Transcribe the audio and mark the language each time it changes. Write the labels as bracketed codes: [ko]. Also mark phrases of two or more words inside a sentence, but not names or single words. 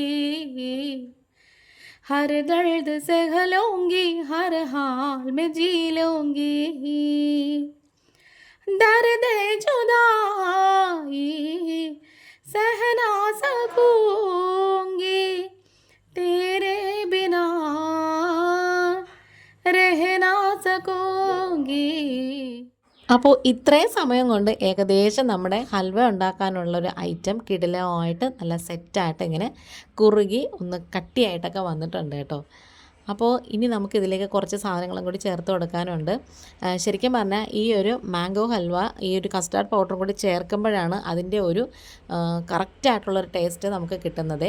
[hi] हर दर्द सह लूँगी, हर हाल में जी लूँगी, दर्द जुदाई सह ना सकूंगी, तेरे बिना रह ना सकूंगी. [ml] അപ്പോൾ ഇത്രയും സമയം കൊണ്ട് ഏകദേശം നമ്മുടെ ഹൽവ ഉണ്ടാക്കാനുള്ളൊരു ഐറ്റം കിടിലമായിട്ട് നല്ല സെറ്റായിട്ട് ഇങ്ങനെ കുറുകി ഒന്ന് കട്ടിയായിട്ടൊക്കെ വന്നിട്ടുണ്ട് കേട്ടോ. അപ്പോൾ ഇനി നമുക്കിതിലേക്ക് കുറച്ച് സാധനങ്ങളും കൂടി ചേർത്ത് കൊടുക്കാനുണ്ട്. ശരിക്കും പറഞ്ഞാൽ ഈ ഒരു മാംഗോ ഹൽവ ഈ ഒരു കസ്റ്റാർഡ് പൗഡറും കൂടി ചേർക്കുമ്പോഴാണ് അതിൻ്റെ ഒരു കറക്റ്റായിട്ടുള്ളൊരു ടേസ്റ്റ് നമുക്ക് കിട്ടുന്നത്.